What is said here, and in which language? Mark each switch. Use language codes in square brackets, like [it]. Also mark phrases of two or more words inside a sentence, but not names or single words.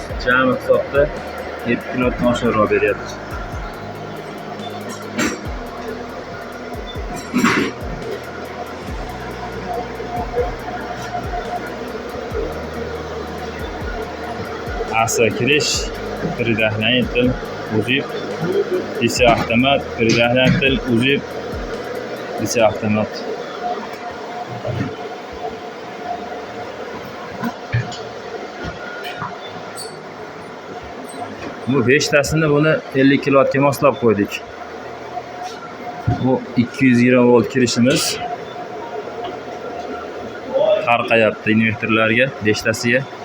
[uz] Jami hisobda 7 kilovatdan oshiqroq beryapti. Asa kirish, [ru] предохранитель, узел, DC автомат, предохранитель, узел, DC автомат. [uz] Bu 5tasini buni 50 kilovatga moslab qo'ydik. Bu 220 volt kirishimiz qarqayapti invertorlarga, 5tasiga.